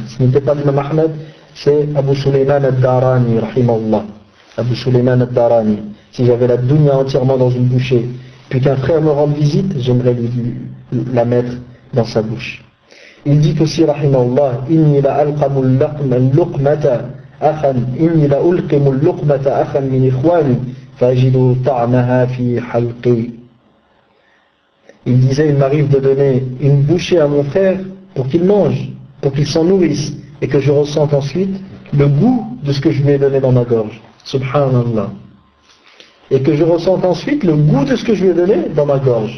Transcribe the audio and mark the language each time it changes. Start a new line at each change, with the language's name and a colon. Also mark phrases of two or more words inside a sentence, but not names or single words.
French: Ce n'était pas l'imam Ahmed, c'est Abu Sulayman al-Darani, rahimahullah. Abu Sulayman al-Darani. Si j'avais la dunya entièrement dans une bouchée, puis qu'un frère me rende visite, j'aimerais la mettre dans sa bouche. Il dit aussi,
Arabic: rahimahullah, إني لا ألقم اللقمة أخا، إني لا ألقم اللقمة أخا من إخواني، فأجد طعمها في حلقي.
French: Il disait, il m'arrive de donner une bouchée à mon frère pour qu'il mange, pour qu'il s'en nourrisse, et que je ressente ensuite le goût de ce que je lui ai donné dans ma gorge. Subhanallah. Et que je ressente ensuite le goût de ce que je lui ai donné dans ma gorge.